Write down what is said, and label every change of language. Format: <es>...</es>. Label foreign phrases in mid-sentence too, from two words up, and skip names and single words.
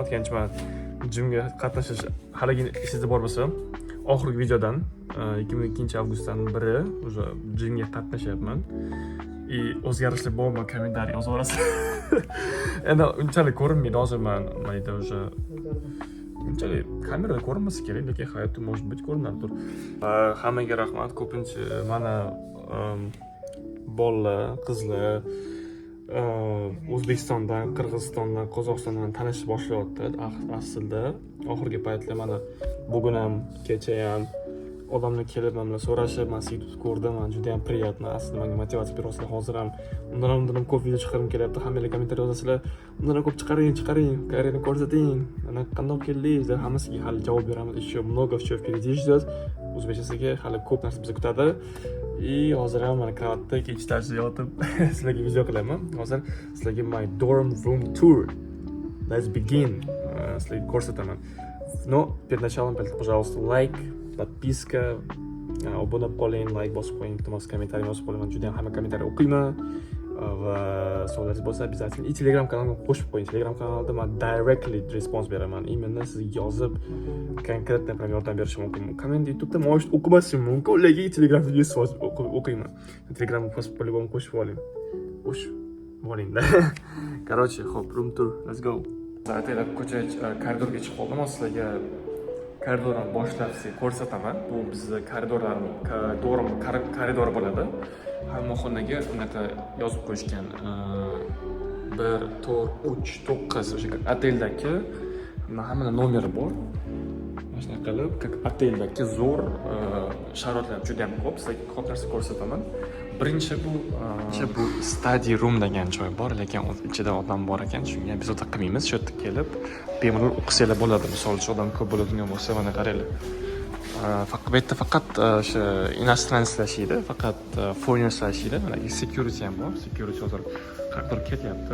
<uz>Chunki men jimga qatnashish haligi esingizda bor bo'lsa, oxirgi videodan 22-avgustdan beri уже jimga qatnashyapman. O'zgarishlar bormi kommentariy yozib olasiz. Endi unchalik ko'rinmaydi hozir men mayda уже unchalik kamerada ko'rinmasa kerak, lekin hayotda</uz> <ru>может быть</ru> <uz>ko'rinardir. Hammaga rahmat. Ko'pincha mana bolalar, qizlar O'zbekistondan, Qirg'izistondan, Qozog'istondan tanishib boshlayapti. Aslida oxirgi paytlar mana bugun ham, kecha ham odamlar kelib men bilan so'rashib, men sizni yutib ko'rdim, men juda ham приятно. Aslida menga motivatsiya berasizlar. Hozir ham undan ko'p video chiqarim kelyapti. Hammalar kommentariy yozasizlar. Undan ko'p chiqaring, karyerani ko'rsating. Ana qanday keldingiz? Hammasiga hali javob beramiz.</uz> <ru>Еще много всего впереди ждет.</ru> <uz>O'zbekchaga hali ko'p narsa bizni kutadi. Hozir ham mana kavatda kechda yotib sizlarga video qilaman. Hozir sizlarga</uz> <en>my dorm room tour. Let's begin.</en> <uz>Sizlarga ko'rsataman.</uz> <ru>Но перед началом, пожалуйста, лайк,</ru> <uz>подписка, obuna qoling, like bosib qo'ying, iltimos kommentariy yozib qo'ying. Men juda ham hamma kommentariy o'qiyman va savollaringiz bo'lsa</uz> <ru>обязательно и</ru> <uz>Telegram kanalimga qo'shib qo'ying. Telegram kanalida men</uz> <en>directly response</en> <uz>beraman. Именно sizga yozib konkretно прям yordam berishim mumkin. Komment YouTube'da может o'qimasam mumkin, lekin Telegramda yozib o'qiyman. Telegramga по-любому qo'shib oling. Qo'shib olingda.</uz> <ru>Короче, hop,</ru> <en>room tour. Let's go.</en> <uz>Zaten ko'cha koridorga chiqib qoldim. Sizlarga koridordan boshlab sizga ko'rsataman. Bu bizning koridor bo'ladi. Hamma xonaga unaqa yozib qo'yishgan. 1, 4, 3, 9 o'sha oteldagi hamma nomeri bor. Mana shunday qilib, как oteldagi zo'r sharoitlar juda ham ko'p. Sizga ko'p narsa ko'rsataman. Birinchi bu</uz> <en>study room</en> <uz>degan joy bor, lekin ichida odam bor ekan. Shunga biz o'ta qilmaymiz. Shu yerda kelib bemalol o'qisanglar bo'ladi. Misol uchun odam ko'p bo'ladigan bo'lsa, mana qaranglar. Faqat o'sha иностранецlar ishlaydi, faqat foreigners ishlaydi. Mana security ham bor. Security hozir qayerdir ketyapti.</uz>